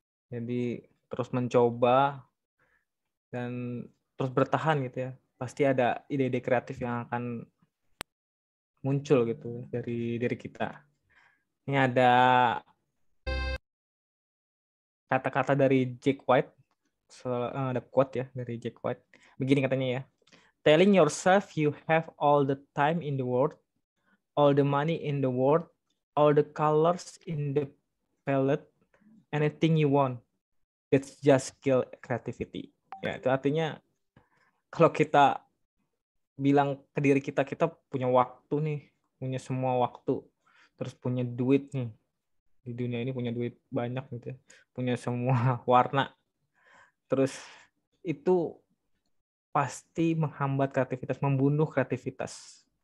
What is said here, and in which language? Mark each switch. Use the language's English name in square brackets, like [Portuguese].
[Indonesian] Jadi terus mencoba dan terus bertahan gitu ya. Pasti ada ide-ide kreatif yang akan muncul gitu dari diri kita. Ini ada kata-kata dari Jack White, ada quote ya dari Jack White. Begini katanya ya. [English] Telling yourself you have all the time in the world, all the money in the world, all the colors in the palette, anything you want. That's just skill creativity. [Indonesian] Ya, itu artinya kalau kita bilang ke diri kita punya waktu nih, punya semua waktu, terus punya duit nih, di dunia ini punya duit banyak gitu ya, punya semua warna. Terus itu pasti menghambat kreativitas, membunuh kreativitas.